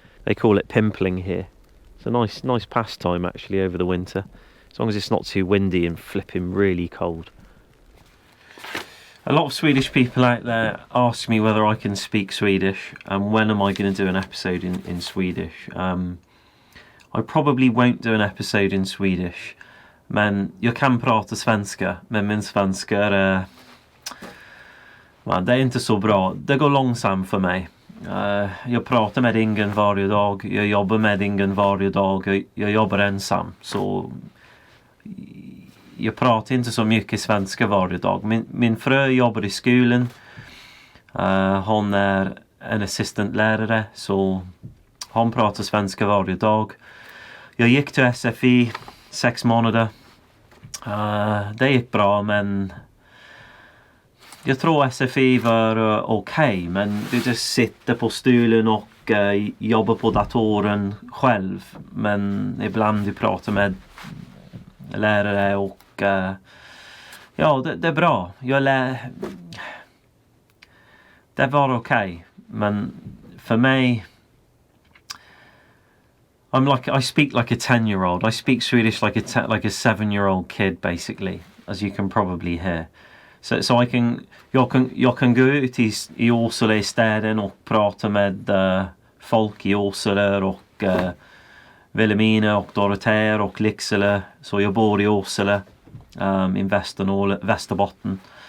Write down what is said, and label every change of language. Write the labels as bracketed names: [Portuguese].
[English] They call it pimpling here. It's a nice pastime actually over the winter, as long as it's not too windy and flipping really cold. A lot of Swedish people out there ask me whether I can speak Swedish and when am I going to do an episode in Swedish. I probably won't do an episode in Swedish, [Swedish] men jag kan prata svenska, men min svenska är det är inte så bra. Det går långsamt för mig. Jag pratar med ingen varje dag, jag jobbar med ingen varje dag, jag jobbar ensam, så jag pratar inte så mycket svenska varje dag. Min fru jobbar i skolan, hon är en assistentlärare, så hon pratar svenska varje dag. Jag gick till SFI 6 månader. Det gick bra, men jag tror SFI var okej, men du just sitter på stolen och jobbar på datorn själv. Men ibland du pratar med lärare och ja, det är bra. Det var okej, men för mig, [English] I speak like a 10-year-old. I speak Swedish like a 7-year-old kid, basically, as you can probably hear. [Swedish] Så jag kan gå ut i Åsele i städen och prata med folk i Åsele och Vilhelmina och Dorotea och Lycksele. Så jag bor i Åsele, i Västerbotten.